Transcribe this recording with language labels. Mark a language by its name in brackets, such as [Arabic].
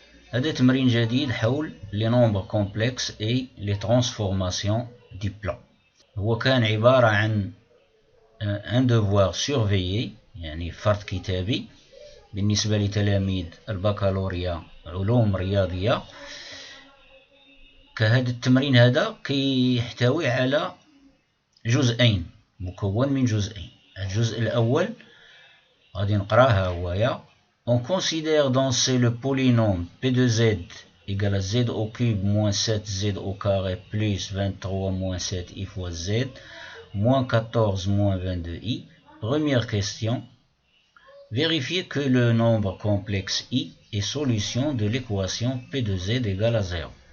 [Arabic] هذا تمرين جديد حول [French] les nombres complexes et les transformations du plan. [Arabic] هو كان عبارة عن [French] un devoir surveillé، [Arabic] يعني فرض كتابي بالنسبة لتلاميذ البكالوريا علوم رياضية. كهذا التمرين هذا كيحتوي على جزئين، مكون من جزئين. الجزء الأول غادي نقراها هويا. [French] On considère dans C le polynôme P de Z égale à Z au cube moins 7Z au carré plus 23 moins 7i fois Z moins 14 moins 22i. Première question. Vérifiez que le nombre complexe i est solution de l'équation P de Z égale à 0.